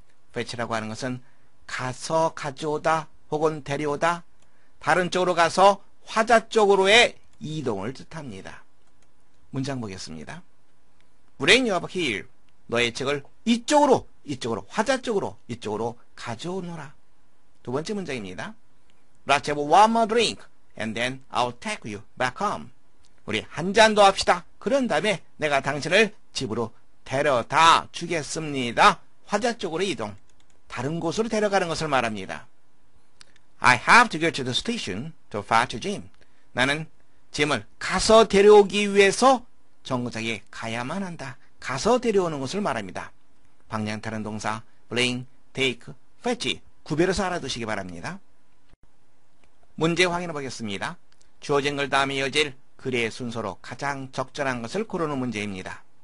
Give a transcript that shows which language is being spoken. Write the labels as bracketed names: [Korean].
[Korean] fetch라고 하는 것은 가서 가져오다 혹은 데려오다 다른 쪽으로 가서 화자 쪽으로의 이동을 뜻합니다. [English] 문장 보겠습니다. Bring you up here. [Korean] 너의 책을 이쪽으로 화자 쪽으로 이쪽으로 가져오너라. 두 번째 문장입니다. [English] Let's have one more drink and then I'll take you back home. [Korean] 우리 한 잔 더 합시다. 그런 다음에 내가 당신을 집으로 데려다 주겠습니다. 화자 쪽으로 이동. 다른 곳으로 데려가는 것을 말합니다. [English] I have to go to the station to fetch Jim. [Korean] 나는 짐을 가서 데려오기 위해서 정거장에 가야만 한다. 가서 데려오는 것을 말합니다. 방향 타는 동사 bring, take, fetch 구별해서 알아두시기 바랍니다. 문제 확인해 보겠습니다. 주어진 글 다음에 이어질 글의 순서로 가장 적절한 것을 고르는 문제입니다.